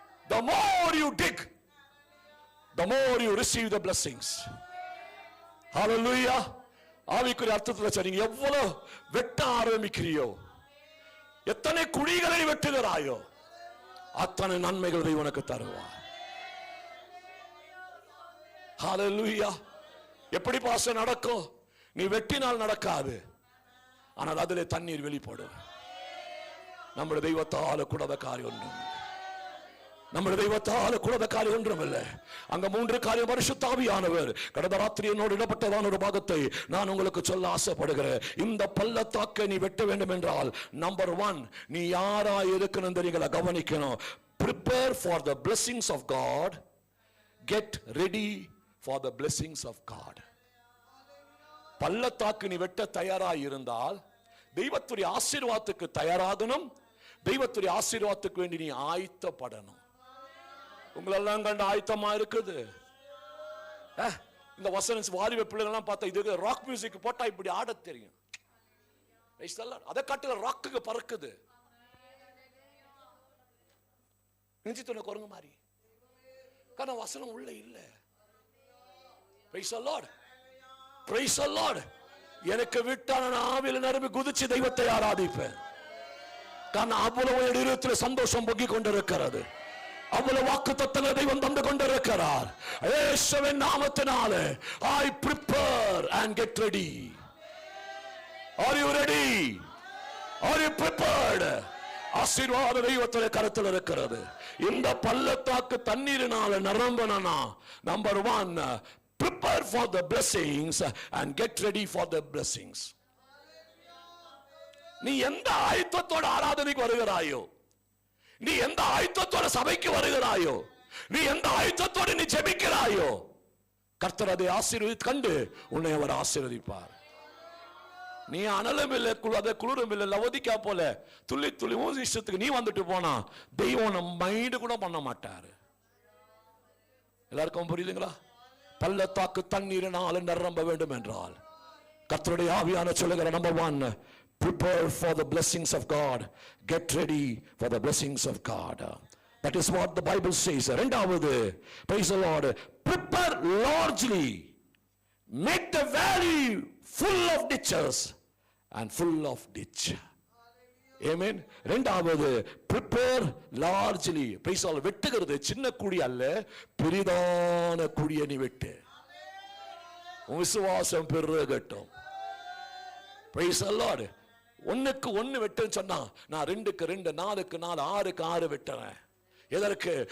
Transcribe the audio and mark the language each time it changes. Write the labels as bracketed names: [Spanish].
[English] The more you dig, the more you receive the blessings. Hallelujah. [Tamil] ஆவிக்குரிய அர்த்தத்தில் சரிங்க, எவ்வளவு வெட்ட ஆரம்பிக்கிறியோ, எத்தனை குழிகளை வெட்டுகிறாயோ, அத்தனை நன்மைகளை உனக்கு தருவார். ஹல்லேலூயா. எப்படி பாச நடக்கும்? நீ வெட்டினால் நடக்காது, ஆனால் அதிலே தண்ணீர் வெளிப்படும். நம்முடைய தெய்வத்தால கூடாத காரியம் ஒன்றும், நம்முடைய தெய்வத்தால கூடாத காரியம் ஒன்றும் இல்லை. அங்க 3 காரியம் பரிசுத்த ஆவியானவர் கடந்த ராத்திரி என்னோடு இடப்பட்டதான ஒரு பாகத்தை நான் உங்களுக்கு சொல்ல ஆசைப்படுகிறேன். இந்த பள்ளத்தாக்கை நீ வெட்ட வேண்டும் என்றால், நம்பர் 1, நீ யாரா இருக்கணும் தெரியுங்களா? கவனிக்கணும். [English] Prepare for the blessings of God, get ready for the blessings of God. [Tamil] பள்ளத்தாக்கு நீ வெட்ட தயாராக இருந்தால் தெய்வத்துடைய ஆசீர்வாதத்துக்கு தயாராகணும், தெய்வத்துடைய ஆசீர்வாதத்துக்கு வேண்டி நீ ஆயத்தப்படணும். உங்களெல்லாம் கண்டு ஆயத்தமா இருக்குது. இந்த வசனம் வாலிப பிள்ளைகள்லாம் பார்த்தா இது ராக் மியூசிக் போட்டா இப்படி ஆட தெரியும். அதை காட்டுல ராக்குக்கு பறக்குது. நெஞ்சித்துன குரங்கு மாதிரி. காரணம் வசனம் உள்ள இல்ல. [English] Praise the Lord. Praise the Lord. [Tamil] எனக்கு விட்டான ஆவில நிரம்பி குதிச்சு தெய்வத்தை ஆராதிப்பேன். காரணம் அவ்வளவு இடத்தில் சந்தோஷம் பொங்கி கொண்டிருக்கிறது. அவ்வளவு வாக்குத்தத்தங்களை தெய்வம் தந்து கொண்டிருக்கிறார். இயேசுவின் நாமத்தினாலே [English] I prepare and get ready. Are you ready? Are you prepared? [Tamil] ஆசீர்வாத தெய்வத்திலே கருத்தில் இருக்கிறது. இந்த பள்ளத்தாக்கு தண்ணீரினால நிரம்பனா, number 1, [English] prepare for the blessings and get ready for the blessings. [Tamil] நீ எந்த ஆயத்தத்தோட ஆராதனைக்கு வருகிறாயோ, நீ எந்த ஆயத்தத்தோட சபைக்கு வருகிறாயோ, நீ எந்த ஆயத்தத்தோட நீ ஜெபிக்கிறாயோ, கர்த்தர் அதை ஆசீர்வதித்து கண்டு உன்னை அவர் ஆசீர்வதிப்பார். நீ அனலும் இல்லை, அதை குளிரும் இல்லை, லவதிக்கா போல துள்ளி துள்ளி இஷ்டத்துக்கு நீ வந்துட்டு போனா தெய்வம் மைண்டு கூட பண்ண மாட்டாரு. எல்லாருக்கும் புரியுதுங்களா? பள்ளத்தாக்கு தண்ணீரினால் நிரம்ப வேண்டும் என்றால் கர்த்தருடைய ஆவியான சொல்லுகிற number 1, [English] prepare for the blessings of God, get ready for the blessings of God. That is what the Bible says. [Tamil] இரண்டாவது, [English] praise the Lord, prepare largely, make the valley full of ditches and full of ditch. Amen. [Tamil] இரண்டாவது, [English] prepare largely. praise all. [Tamil] வெட்டுகிறது சின்ன குழி அல்ல, பெரிதான குழியை நீ வெட்டு. உன் விசுவாசம் பெருகட்டும். [English] praise the Lord. [Tamil] ஒண்ணுக்கு ஒண்ணு வெட்டுன்னு சொன்னா, நான் 2க்கு 2, 4க்கு 4, 6க்கு 6 வெட்டுறேன். எதற்கு?